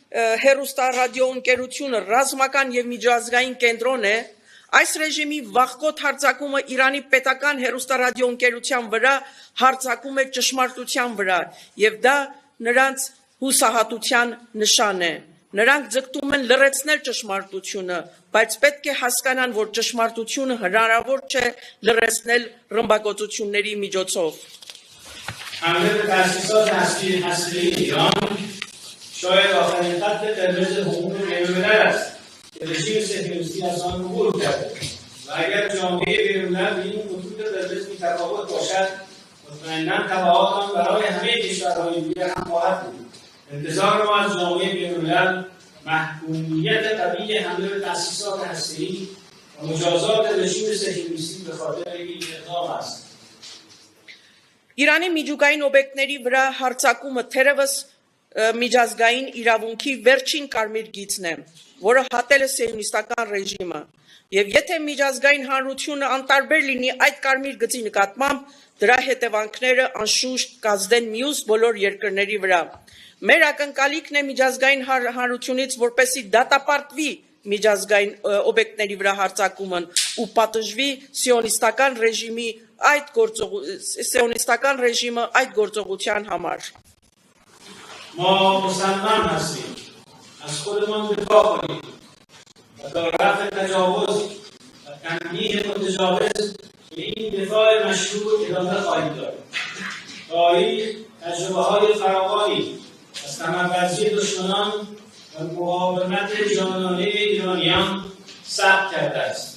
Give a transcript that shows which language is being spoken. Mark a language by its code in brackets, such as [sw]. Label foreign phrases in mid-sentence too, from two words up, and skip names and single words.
[hy] հեռուստառադիոընկերությունը ռազմական եւ միջազգային կենտրոն է։ Այս ռեժիմի վախկոտ հարձակումը Իրանի պետական հեռուստառադիոընկերության վրա հարձակում է ճշմարտության վրա եւ դա նրանց հուսահատության նշան է։ Նրանք ձգտում են լրացնել ճշմարտությունը, բայց պետք է հասկանան, որ ճշմարտությունը հնարավոր չէ լրացնել ռմբակոծությունների միջոցով։ [fa] حمله به تأسیسات هسته‌ای ایران شاید آخرین خط قرمز حقوق بین‌الملل است که رژیم صهیونیستی از آن عبور کرده و اگر جامعه بین‌الملل به این خطوط قرمز بی‌تفاوت باشد مطمئناً تبعات آن برای همه کشورهای دیگر هم خواهد بود. انتظار ما از جامعه بین‌الملل محکومیت قوی حمله به تأسیسات هسته‌ای و مجازات رژیم صهیونیستی به خاطر این اقدام است. [hy] Իրանի միջուկային օբյեկտների վրա հարձակումը թերևս միջազգային իրավունքի վերջին կարմիր գիծն է, որը հատել է սիոնիստական ռեժիմը։ Եվ եթե միջազգային հանրությունը անտարբեր լինի այդ կարմիր գծի նկատմամբ, դրա հետևանքները անշուշտ կազդեն մյուս բոլոր երկրների վրա։ Մեր ակնկալիքն է միջազգային հանրությունից, որպեսզի դատապարտվի միջազգային օբյեկտների վրա հարձակումն ու պատժվի սիոնիստական ռեժիմը այդ գործողության համար։ [fa] ما مصمم هستیم از خودمان دفاع کنیم و تا رفع تجاوز و تنبیه متجاوز به این دفاع مشروع ادامه خواهیم داد. تاریخ تجربه‌های فراوانی از کمربندی دشمنان و مقاومت جانانه ایرانیان ثبت کرده است.